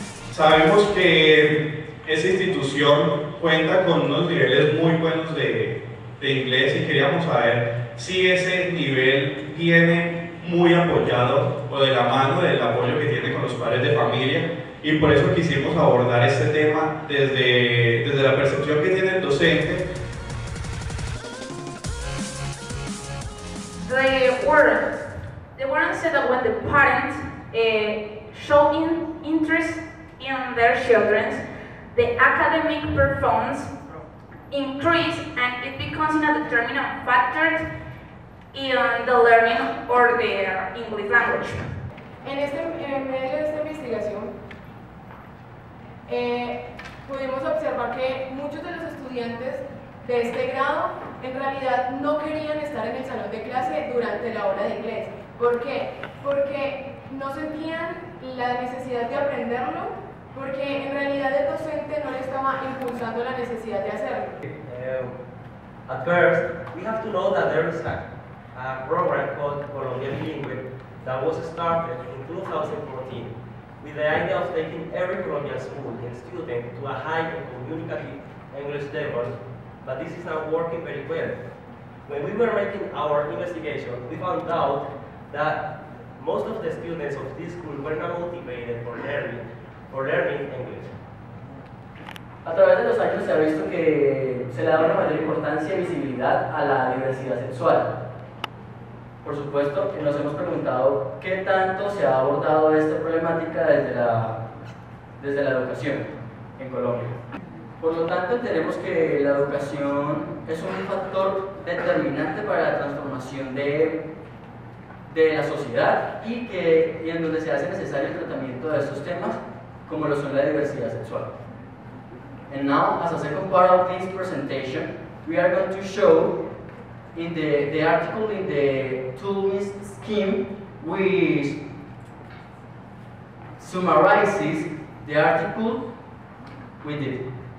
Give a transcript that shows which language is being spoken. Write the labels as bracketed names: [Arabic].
[Spanish] Sabemos que esta institución cuenta con unos niveles muy buenos de inglés y queríamos saber si ese nivel viene muy apoyado o de la mano del apoyo que tiene con los padres de familia, y por eso quisimos abordar este tema desde la percepción que tiene el docente. [English] The warden said that when the parents show interest in their children, the academic performance increase and it becomes a determinant factor in the learning or their English language. [Spanish] En medio de esta investigación pudimos observar que muchos de los estudiantes de este grado en realidad no querían estar en el salón de clase durante la hora de inglés. ¿Por qué? Porque no sentían la necesidad de aprenderlo, porque en realidad el docente no le estaba impulsando la necesidad de hacerlo. [English] At first, we have to know that there is a program called Colombia Bilingüe that was started in 2014 with the idea of taking every Colombian school and student to a high and communicative English level, but this is not working very well. When we were making our investigation, we found out that most of the students of this school were not motivated for learning English. [Spanish] A través de los años se ha visto que se le da una mayor importancia y visibilidad a la diversidad sexual. Por supuesto, nos hemos preguntado qué tanto se ha abordado esta problemática desde la educación en Colombia. Por lo tanto, entendemos que la educación es un factor determinante para la transformación de la sociedad y en donde se hace necesario el tratamiento de estos temas como lo son la diversidad sexual. [English] And now, as a second part of this presentation, we are going to show in the article in the Toolist scheme, which summarizes the article we did.